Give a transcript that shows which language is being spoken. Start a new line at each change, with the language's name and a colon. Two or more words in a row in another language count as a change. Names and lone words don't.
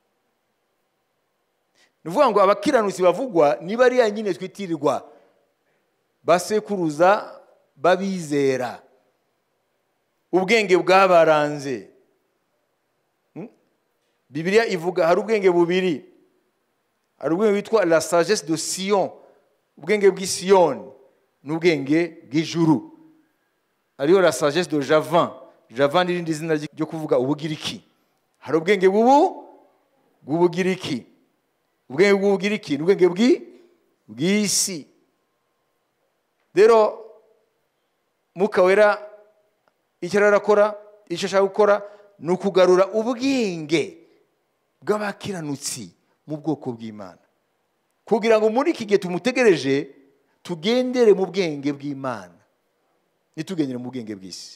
Kinyarwanda: Nuvuga ngo abakiranutsi bavugwa ni bariya nyine twitirirwa basekuruza babizera, ubwenge bwabaranze. Bibiliya ivuga hari ubwenge bubiri. Hari ubwenge witwa
French: la sagesse de
Kinyarwanda: Sion, ubwenge bw'Isiyoni, n'ubwenge bw'ijuru.
French: Hariho la sagesse de Javan.
Kinyarwanda: Javan ni irindi zina ryo kuvuga Ubugiriki. Hari ubwenge bw'Ubugiriki. Ubwenge bw'Ubugiriki ni ubwenge bw'isi. Rero Mwuka Wera icyo arakora, icyo ashaka gukora ni ukugarura ubwenge bw'abakiranutsi mu bwoko bw'Imana, kugira ngo muri iki gihe tumutegereje tugendere mu bwenge bw'Imana, ntitugendere mu bwenge bw'isi.